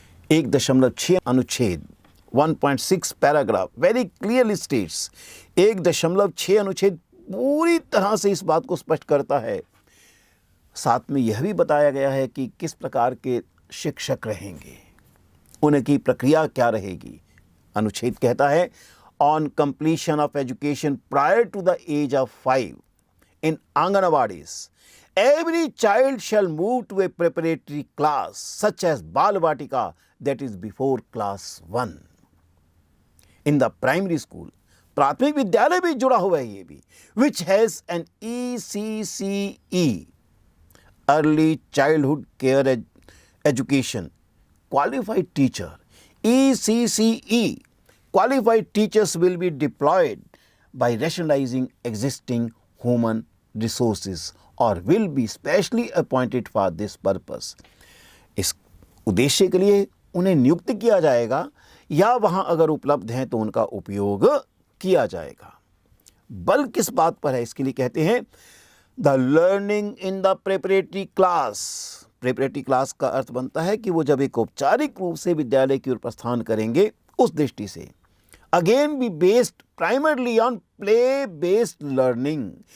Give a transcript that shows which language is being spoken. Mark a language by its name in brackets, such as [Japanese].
[Hindi] 1.6 अनुच्छेद 1.6 [English] paragraph very clearly states, [Hindi] 1.6 अनुच्छेद पूरी तरह से इस बात को स्पष्ट करता है, साथ में यह भी बताया गया है कि किस प्रकार के शिक्षक रहेंगे, उनकी प्रक्रिया क्या रहेगी। अनुच्छेद कहता है, [English] On completion of education prior to the age of 5 in Anganwadis every child shall move to a preparatory class such as Bal Vatika, that is before class 1. In the primary school, [Hindi] प्राथमिक विद्यालय भी जुड़ा हुआ है ये भी, [English] which has an ECCE, early childhood care education, qualified teacher. ECCE, qualified teachers will be deployed by rationalizing existing human resources और will be specially appointed for this purpose. [Hindi] इस उद्देश्य के लिए उन्हें नियुक्त किया जाएगा या वहां अगर उपलब्ध हैं तो उनका उपयोग किया जाएगा। बल किस बात पर है, इसके लिए कहते हैं [English] The learning in the preparatory class. [Hindi] Preparatory class का अर्थ बनता है कि वो जब एक औपचारिक रूप से विद्यालय की ओर प्रस्थान करेंगे, उस दृष्टि से [English] Again be based primarily on play based learning.